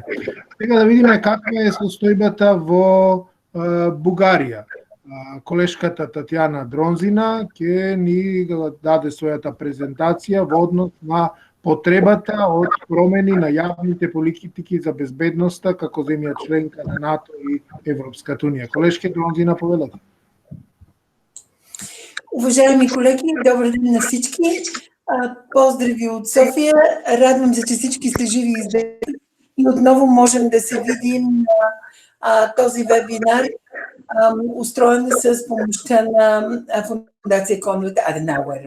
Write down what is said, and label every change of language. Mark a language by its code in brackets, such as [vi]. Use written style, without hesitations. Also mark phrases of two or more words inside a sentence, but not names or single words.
[mk] Сега да видиме каква е состојбата во Бугарија. Колешката Татјана Дронзина ќе ни даде својата презентација во однос на потребата од промени на јавните политики за безбедноста како земја членка на НАТО и Европската унија. Колешке Дронзина, повелете. [bg] Уважаеми колеги, добър ден на всички. Поздрави от София. Радвам се, че всички сте живи и здрави. И отново можем да се видим на този вебинар, устроен с помощта на Фондация Конрад Аденауер.